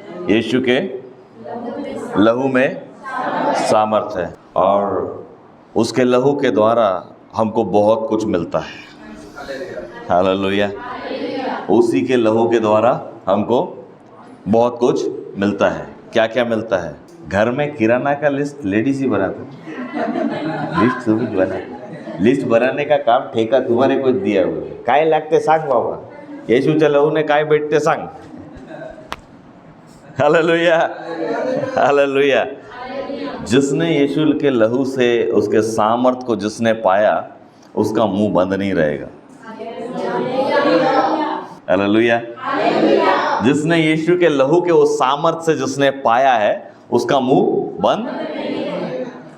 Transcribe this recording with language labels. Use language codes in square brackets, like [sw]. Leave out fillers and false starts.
[hi] यीशु के लहू में सामर्थ है और उसके लहू के द्वारा हमको बहुत कुछ मिलता है। हालेलुया। उसी के लहू के द्वारा हमको बहुत कुछ मिलता है। क्या क्या मिलता है? घर में किराना का लिस्ट लेडीज ही बनाते, लिस्ट तुम ही बना। लिस्ट बनाने का काम ठेका तुम्हारे को दिया हुआ है। [mr] काय लागते सांग बाबा, येशूच्या लहूने काय भेटते सांग। [hi] Hallelujah, hallelujah. जिसने यीशु के लहू से उसके सामर्थ को जिसने पाया, उसका मुंह बंद नहीं रहेगा। हालेलुया। जिसने यीशु के लहू के उस सामर्थ से जिसने पाया है, उसका मुंह बंद।